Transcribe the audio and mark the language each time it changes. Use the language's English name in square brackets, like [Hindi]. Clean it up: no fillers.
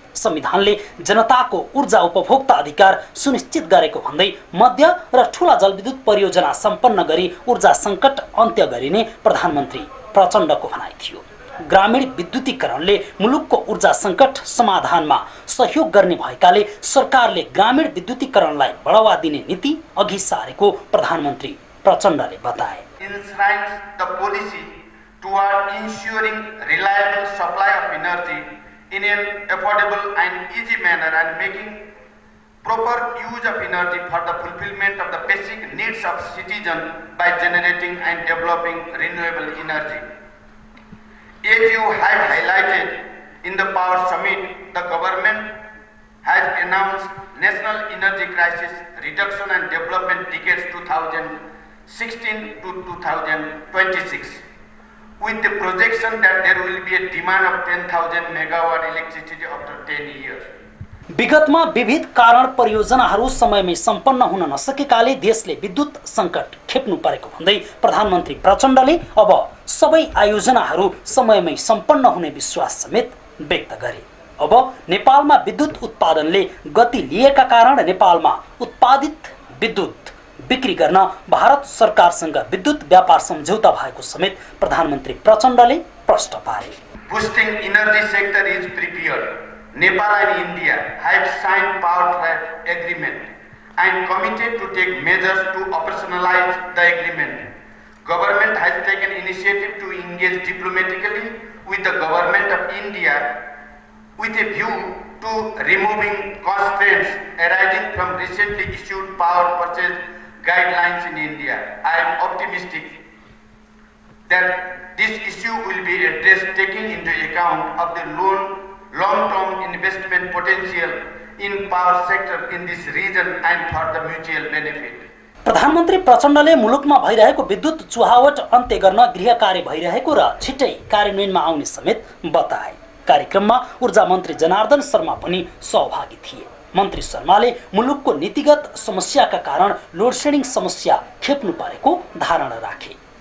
[Nepali] संविधानले जनताको ऊर्जा उपभोक्ता अधिकार सुनिश्चित गरेको भन्दै मध्य र ठूला जलविद्युत परियोजना सम्पन्न गरी ऊर्जा सङ्कट अन्त्य गरिने प्रधानमन्त्री प्रचण्डको भनाइ थियो। ग्रामीण विद्युतीकरणले मुलुकको ऊर्जा सङ्कट समाधानमा सहयोग गर्ने भएकाले सरकारले ग्रामीण विद्युतीकरणलाई बढावा दिने नीति अघि सारेको प्रधानमन्त्री प्रचण्डले बताए। [English] Enshrines the policy toward ensuring reliable supply of energy in an affordable and easy manner and making proper use of energy for the fulfillment of the basic needs of citizens by generating and developing renewable energy. As you have highlighted in the Power Summit, the government has announced National Energy Crisis Reduction and Development Decades 2016 to 2026, with the projection that there will be a demand of 10,000 megawatt electricity after 10 years. [Nepali] विगतमा विविध कारण परियोजनाहरू समयमै सम्पन्न हुन नसकेकाले देशले विद्युत सङ्कट खेप्नु परेको भन्दै प्रधानमन्त्री प्रचण्डले अब सबै आयोजनाहरू समयमै सम्पन्न हुने विश्वास समेत व्यक्त गरे। अब नेपालमा विद्युत उत्पादनले गति लिएका कारण नेपालमा उत्पादित विद्युत बिक्री गर्न भारत सरकारसँग विद्युत व्यापार सम्झौता भएको समेत प्रधानमन्त्री प्रचण्डले प्रश्न पारे। [English] Boosting energy sector is prepared. Nepal and India have signed power trade agreement and committed to take measures to operationalize the agreement. Government has taken initiative to engage diplomatically with the government of India with a view to removing constraints arising from recently issued power purchase guidelines in India. I am optimistic that this issue will be addressed taking into account of the long-term investment potential in power sector in this region and for the mutual benefit. [Nepali] प्रधानमन्त्री प्रचण्डले मुलुकमा भइरहेको विद्युत चुहावट अन्त्य गर्न गृह कार्य भइरहेको र छिट्टै कार्यान्वयनमा आउने समेत बताए। कार्यक्रममा ऊर्जा मन्त्री जनार्दन शर्मा पनि सहभागी थिए। मन्त्री शर्माले मुलुकको नीतिगत समस्याका कारण लोडसेडिङ समस्या खेप्नु परेको धारणा राखे।